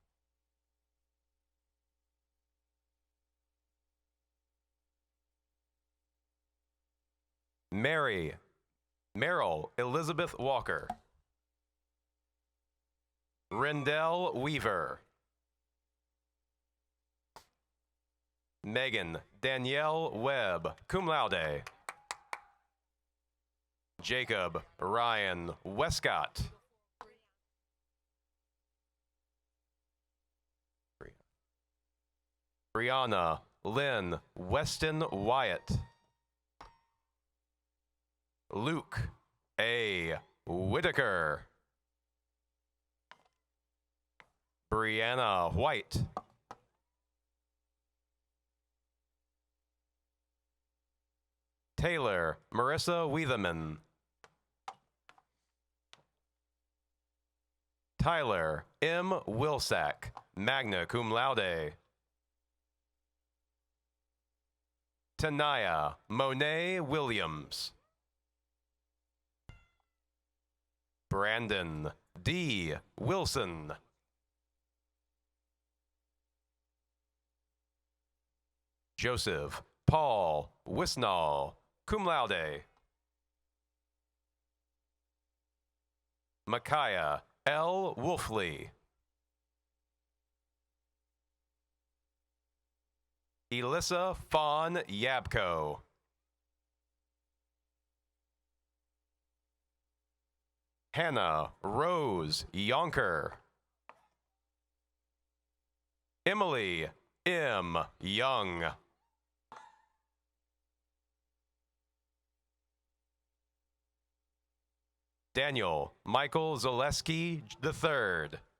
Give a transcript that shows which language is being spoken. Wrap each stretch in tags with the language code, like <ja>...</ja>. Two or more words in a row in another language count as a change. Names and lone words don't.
<en>Meryl Elizabeth Walker. Rendell Weaver. Megan Danielle Webb,</en> <la>cum laude.</la> <en>Jacob Ryan Westcott. Brianna Lynn Weston Wyatt. Luke A. Whitaker. Brianna White. Taylor Marissa Weatherman. Tyler M. Wilsack,</en> <la>magna cum laude.</la> <en>Tanaya Monet Williams. Brandon D. Wilson. Joseph Paul Wisnall,</en> <la>cum laude.</la> <en>Micaiah L. Wolfley. Elissa Fawn Yabko. Hannah Rose Yonker. Emily M. Young. Daniel Michael Zaleski III.</en>